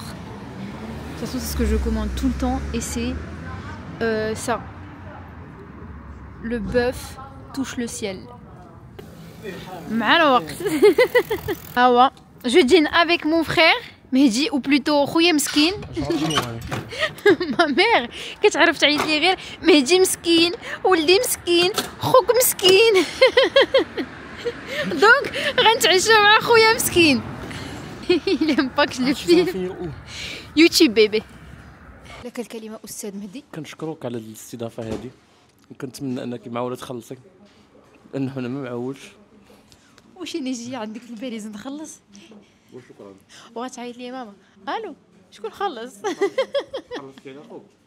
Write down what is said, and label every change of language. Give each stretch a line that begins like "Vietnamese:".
French: De toute façon, c'est ce que je commande tout le temps. Et c'est ça. Le bœuf touche le ciel. Ah ouais. Je dîne avec mon frère. Mehdi ou plutôt
Arabic: خويا مسكين.
French: Ma mère
Arabic: كتعرف تعيط لي غير مهدي مسكين ولدي مسكين خوك مسكين. دونك غنتعشى مع خويا مسكين.
French: Il aime pas que je le filme.
Arabic: يوتيوب بيبي. لك الكلمة أستاذ مهدي. كنشكروك على الاستضافة هذه. كنتمنى أنك معولة تخلصي لأنه أنا ما معولش. واش نجي عندك في الباريس نخلص؟ وشكرا. وغتعيط لي ماما. الو شكون خلص؟ خلصتي على خوك.